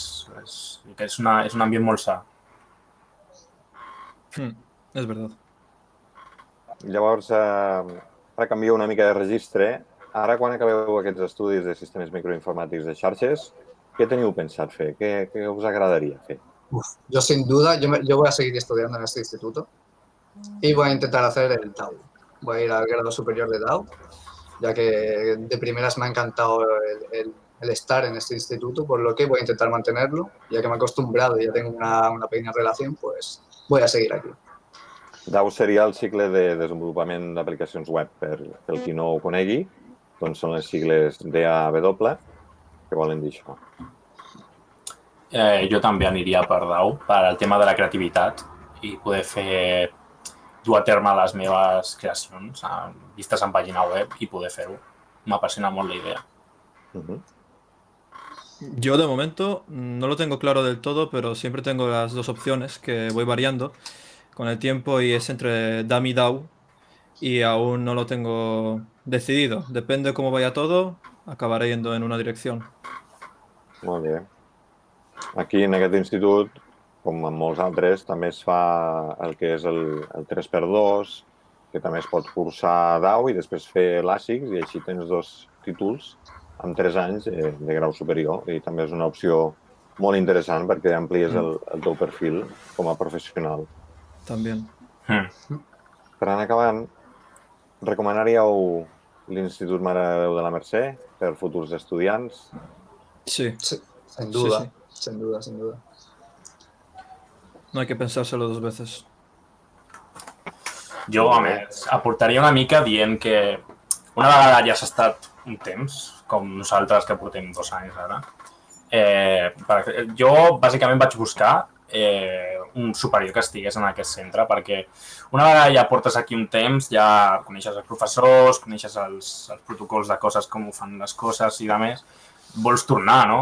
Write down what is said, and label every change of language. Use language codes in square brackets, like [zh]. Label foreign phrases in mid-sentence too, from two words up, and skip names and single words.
[ca] És un ambient molt sa. És veritat. Llavors, ara canvio una mica de registre. Ara, quan acabeu aquests estudis de sistemes microinformàtics de xarxes, què teniu pensat fer? Què us agradaria fer? [es] Yo sin duda, yo voy a seguir estudiando en este instituto. y voy a intentar hacer el DAO. Voy a ir al grado superior de DAO, ya que de primeras me ha encantado el estar en este instituto, por lo que voy a intentar mantenerlo, ya que me he acostumbrado y ya tengo una pequeña relación, pues voy a seguir aquí. [ca] DAO seria el cicle de desenvolupament d'aplicacions web. Per qui no ho conegui, doncs són les sigles DAW, que volen dir això. Jo també aniria per DAO, per al tema de la creativitat i poder dur a terme les meves creacions vistes en pàgina web i poder fer-ho. M'apassiona molt la idea. [es] Yo de momento no lo tengo claro del todo, pero siempre tengo las dos opciones que voy variando con el tiempo y es entre DAM y DAO y aún no lo tengo decidido. Depende de cómo vaya todo, acabaré yendo en una dirección. [ca] Molt bé. Aquí, en aquest institut, com en molts altres, també es fa el que és el 3x2, que també es pot cursar DAO i després fer l'ASICS, i així tens 2 títols amb 3 anys de grau superior. I també és una opció molt interessant perquè amplies el teu perfil com a professional. [es] También. [ca] Per anar acabant, recomanaríeu l'Institut Mare de Déu de la Mercè per futurs estudiants? [es] Sí. Sí, sin duda, Sí. sin duda, sin duda. No hay que pensárselo 2 veces. [ca] Jo, a més, aportaria una mica dient que una vegada ja s'ha estat un temps, com nosaltres que portem 2 anys ara, jo bàsicament vaig buscar un superior que estigués en aquest centre, perquè una vegada ja portes aquí un temps, ja coneixes els professors, coneixes els protocols de coses, com ho fan les coses i de més, vols tornar, no?